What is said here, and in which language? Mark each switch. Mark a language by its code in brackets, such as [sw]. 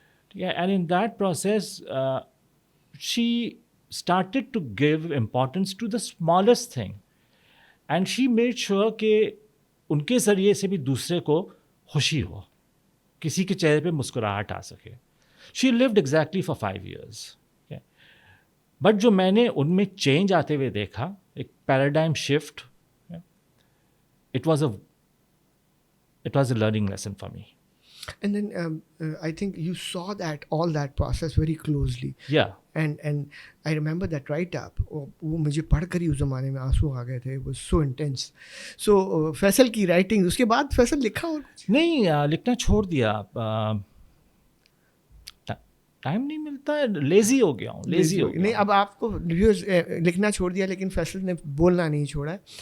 [en] ठीक है, and in that process she started to give importance to the smallest thing, and she made sure [hi] कि उनके ज़रिए से भी दूसरे को खुशी हो, किसी के चेहरे पे मुस्कुराहट आ सके. [en] She lived exactly for 5 years. Okay. [hi] But जो मैंने उनमें चेंज आते हुए देखा, एक paradigm shift, [en] it was a learning lesson for me. And then I think you saw all that process very closely. Yeah. And I remember that write up. [hi] वो मुझे पढ़कर ही उस ज़माने में आंसू आ गए थे. [en] It was so intense. [hi] So Faisal की राइटिंग, उसके बाद फैसल लिखा और कुछ नहीं, लिखना छोड़ दिया. टाइम नहीं मिलता है, लेज़ी हो गया हूँ. नहीं, अब आपको रिव्यूज़ लिखना छोड़ दिया, लेकिन फैसल ने बोलना नहीं छोड़ा है.